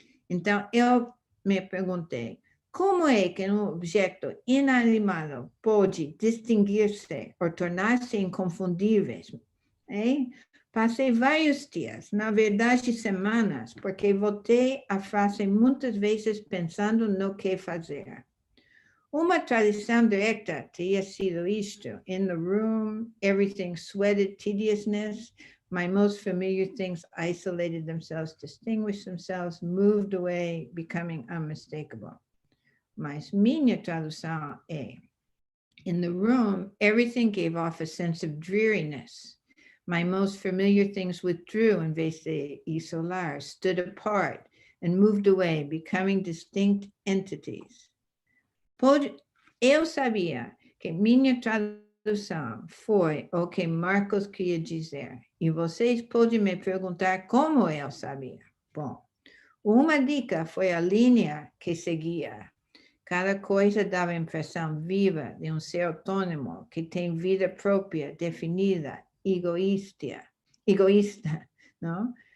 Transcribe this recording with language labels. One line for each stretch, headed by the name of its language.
Portuguese: Então, eu me perguntei, como é que um objeto inanimado pode distinguir-se ou tornar-se inconfundíveis? Passei vários dias, na verdade semanas, porque voltei à frase muitas vezes pensando no que fazer. Uma tradição direta teria sido isto:
English: in the room, everything sweated tediousness, my most familiar things isolated themselves, distinguished themselves, moved away, becoming unmistakable.
Portuguese: Mas minha tradução é,
English: in the room, everything gave off a sense of dreariness. My most familiar things withdrew
Portuguese: em vez de isolar,
English: stood apart, and moved away, becoming distinct entities.
Portuguese: Eu sabia que minha tradução foi o que Marcos queria dizer, e vocês podem me perguntar como eu sabia. Bom, uma dica foi a linha que seguia. Cada coisa dava a impressão viva de um ser autônomo que tem vida própria, definida, egoísta, não?